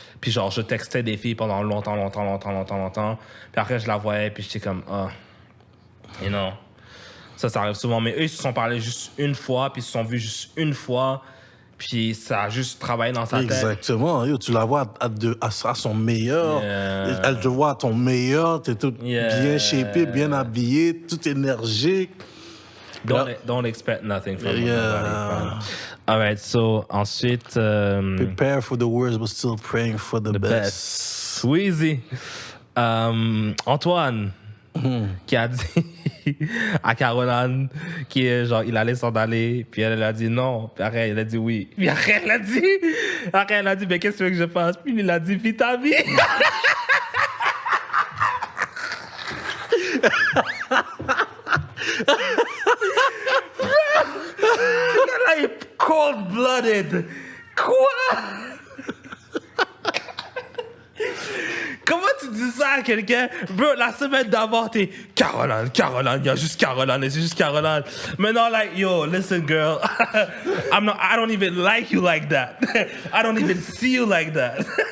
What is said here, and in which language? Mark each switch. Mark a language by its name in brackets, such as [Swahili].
[French] Puis, genre, je textais des filles pendant longtemps. Puis après, je la voyais, puis j'étais comme, [English] you know. [French] Ça arrive souvent. Mais eux, ils se sont parlé juste une fois, puis ils se sont vus juste une fois. Puis ça a juste travaillé dans sa tête. Exactement. Yo, tu la vois à son meilleur. [English] Yeah. [French] Elle te voit à ton meilleur. T'es tout bien shapé, bien habillé, tout énergique. [English] Don't expect nothing from nobody. All right, so [French] ensuite... [English] Prepare for the worst, but still praying for the best. [French] Squeezie. Antoine, qui a dit à Caroline qui est genre il allait s'en aller, puis elle a dit non, puis après elle a dit oui, puis après elle a dit mais qu'est-ce que tu veux que je fasse, puis il a dit vis ta vie. Là, il est cold-blooded. Quoi? Comment tu dis ça à quelqu'un? Bro, la semaine d'avant, t'es Caroline, il y a juste Caroline, et c'est juste Caroline. Maintenant, [English] like, yo, listen, girl. I don't even like you like that. I don't even see you like that.